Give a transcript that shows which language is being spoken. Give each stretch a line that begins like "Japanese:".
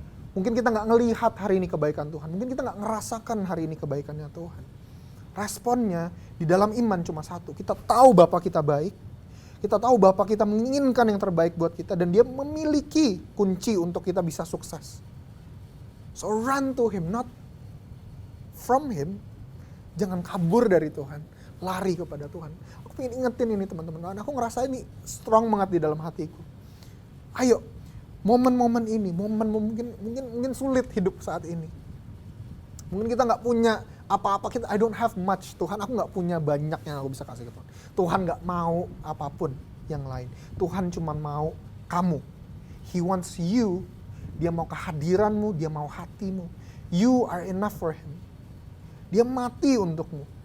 Indonesian: Mungkin kita gak ngelihat hari ini kebaikan Tuhan. Mungkin kita gak ngerasakan hari ini kebaikannya Tuhan. Responnya di dalam iman cuma satu. Kita tahu Bapa kita baik. Kita tahu Bapa kita menginginkan yang terbaik buat kita. Dan Dia memiliki kunci untuk kita bisa sukses.
English: So run to Him, not from Him.
Indonesian: Jangan kabur dari Tuhan. Lari kepada Tuhan. Aku pengen ingetin ini teman-teman. Aku ngerasa ini strong banget di dalam hatiku. Ayo, momen-momen ini, mungkin sulit hidup saat ini. Mungkin kita nggak punya apa-apa,
English: I don't have much.
Indonesian: Tuhan, aku nggak punya banyak yang aku bisa kasih ke Tuhan. Tuhan nggak mau apapun yang lain. Tuhan cuma mau kamu.
English: He wants you
Indonesian: dia mau kehadiranmu, dia mau hatimu.
English: You are enough for him.
Indonesian: Dia mati untukmu.